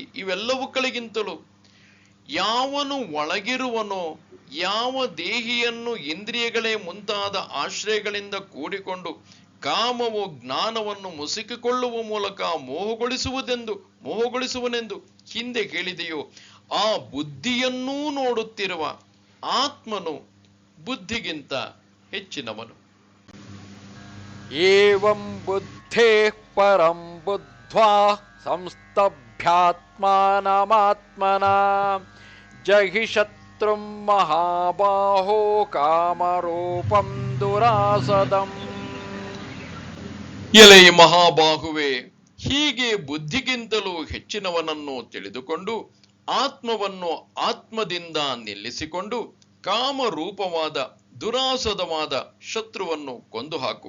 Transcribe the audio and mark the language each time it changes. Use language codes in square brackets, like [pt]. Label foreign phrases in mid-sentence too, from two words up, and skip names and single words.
[kn] ಇವೆಲ್ಲವುಗಳಿಗಿಂತಲೂ ಯಾವನು ಒಳಗಿರುವನೋ, ಯಾವ ದೇಹಿಯನ್ನು ಇಂದ್ರಿಯಗಳೇ ಮುಂತಾದ ಆಶ್ರಯಗಳಿಂದ ಕೂಡಿಕೊಂಡು ಕಾಮವು ಜ್ಞಾನವನ್ನು ಮುಸುಕಿಕೊಳ್ಳುವ ಮೂಲಕ ಮೋಹಗೊಳಿಸುವನೆಂದು ಹಿಂದೆ ಹೇಳಿದೆಯೋ, ಆ ಬುದ್ಧಿಯನ್ನೂ ನೋಡುತ್ತಿರುವ ಆತ್ಮನು ಬುದ್ಧಿಗಿಂತ ಹೆಚ್ಚಿನವನು. [sa] ಏವಂ ಬುದ್ಧೇ ಪರಂ ಬುದ್ಧ್ವಾ ಸಂಸ್ತಭ್ಯಾತ್ಮಾನಮಾತ್ಮನಾ ಜಹಿ ಶತ್ರುಂ ಮಹಾಬಾಹೋ ಕಾಮರೂಪಂ ದುರಾಸದಂ. [kn] ಎಲೈ ಮಹಾಬಾಹುವೆ, ಹೀಗೆ ಬುದ್ಧಿಗಿಂತಲೂ ಹೆಚ್ಚಿನವನನ್ನು ತಿಳಿದುಕೊಂಡು ಆತ್ಮವನ್ನು ಆತ್ಮದಿಂದ ನಿಲ್ಲಿಸಿಕೊಂಡು ಕಾಮರೂಪವಾದ ದುರಾಸದವಾದ ಶತ್ರುವನ್ನು ಕೊಂದು ಹಾಕು.